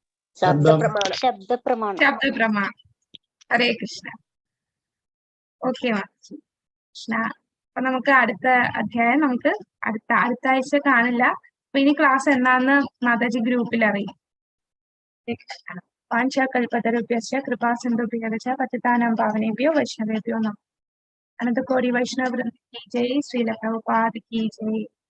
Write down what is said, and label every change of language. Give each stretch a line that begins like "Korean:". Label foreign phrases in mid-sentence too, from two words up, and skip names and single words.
Malayalam: ശബ്ദപ്രമാണം. ഹരേ കൃഷ്ണ. ഓക്കെ കൃഷ്ണ. അപ്പൊ നമുക്ക് അടുത്ത അധ്യായം നമുക്ക് അടുത്ത ആഴ്ച കാണില്ല. അപ്പൊ ഇനി ക്ലാസ് എന്നാന്ന് മാതാജി ഗ്രൂപ്പിൽ അറിയും.
Sanskrit: വാഞ്ചാകൽപതരുഭ്യശ്ച കൃപാസിന്ധുഭ്യശ്ച പതിതാനാം പാവനേഭ്യോ വൈഷ്ണവേഭ്യോ നമഃ.
Hindi: अनन्तकोटि वैष्णव वृन्द की जय. श्रील प्रभुपाद की जय.